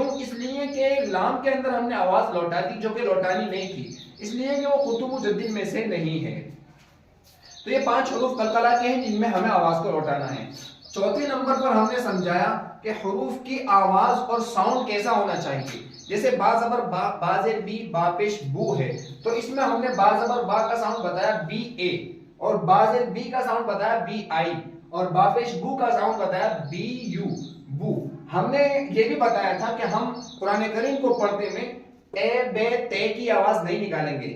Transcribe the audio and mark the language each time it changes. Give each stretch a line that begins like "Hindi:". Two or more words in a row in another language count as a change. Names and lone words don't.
Urdu: اس لیے کہ لام کے اندر ہم نے آواز لوٹا دی جو کہ لوٹانی نہیں تھی، اس لیے کہ وہ قطب جدین میں سے نہیں ہے۔ تو یہ 5 حروف قلقلہ کے ہیں جن میں ہمیں آواز کو لوٹانا ہے۔ چوتھے نمبر پر ہم نے سمجھایا کہ حروف کی آواز اور ساؤنڈ کیسا ہونا چاہیے۔ جیسے با زبر با، با زیر بی، با پیش بو ہے، تو اس میں ہم نے با زبر با کا ساؤنڈ بتایا بی اے، اور با زیر بی کا ساؤنڈ بتایا بی آئی، اور با پیش بو کا ساؤنڈ بتایا بی یو، بو۔ ہم نے یہ بھی بتایا تھا کہ ہم قرآن کریم کو پڑھتے میں اے بے تے کی آواز نہیں نکالیں گے۔